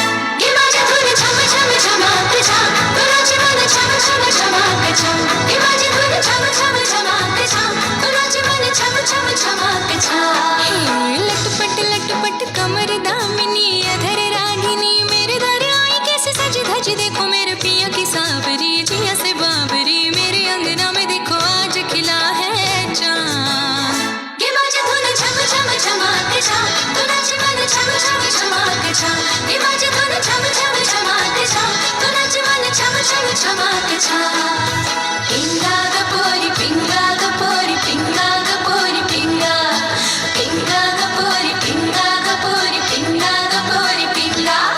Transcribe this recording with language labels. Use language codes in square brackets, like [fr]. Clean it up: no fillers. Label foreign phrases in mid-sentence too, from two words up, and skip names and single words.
[hi] लटपट कमर दामिनी अधर रागिनी, मेरे दर आई कैसे सजी धजी, देखो मेरे पिया की सावरी जिया से बाबरी, मेरे अंगना में देखो आज खिला है चाँद। ये बाजे धुन झम झम झमाके छा, तो नाचे मन झम झम झमाके छा, ये बाजे धुन झम झम झमाके छा, तो नाचे मन झम झम झमाके छा। [mr] पिंगा गपोरी पिंगा गपोरी पिंगा गपोरी पिंगा, पिंगा गपोरी पिंगा गपोरी पिंगा गपोरी पिंगा।